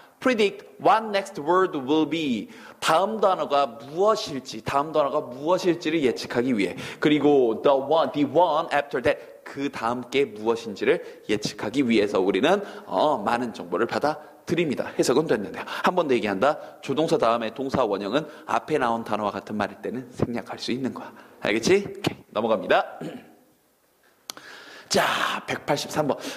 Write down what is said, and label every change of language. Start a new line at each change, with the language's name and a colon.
English: Predict what next word will be.
Korean: 다음 단어가 무엇일지를 예측하기 위해. 그리고
English: the one after that.
Korean: 그 다음 게 무엇인지를 예측하기 위해서 우리는 많은 정보를 받아들입니다. 해석은 됐는데요. 한 번 더 얘기한다. 조동사 다음에 동사 원형은 앞에 나온 단어와 같은 말일 때는 생략할 수 있는 거야. 알겠지? 오케이. 넘어갑니다. 자, 183번.